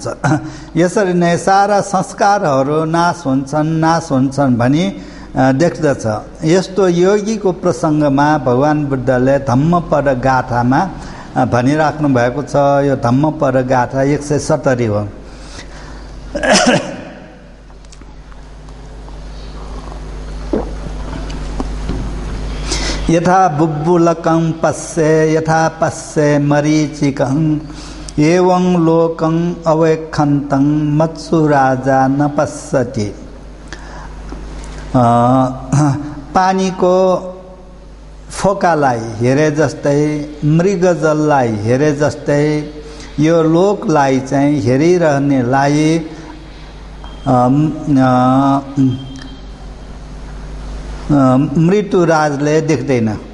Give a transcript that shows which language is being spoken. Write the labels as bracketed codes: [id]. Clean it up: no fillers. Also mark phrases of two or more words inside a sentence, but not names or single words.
[ne] यसरी नै सारा संस्कारहरू नाश हुन्छन् भनी देख्दछ। यस्तो योगीको प्रसङ्गमा भगवान बुद्धले धम्मपद गाथामा भनिराख्नु भएको छ। यो धम्मपद गाथा 170 हो। [pi] यथा बुब्बुलकं पश्ये यथा पश्ये मरीचिकं एवं लोकं अवैखन्तं मत्सु राजा न पश्यति। [ne] पानीको फोकालाई हेरे जस्तै मृगजललाई हेरे जस्तै यो लोकलाई चाहिँ हेरिरहनेलाई मृत्युराजले देख्दैन।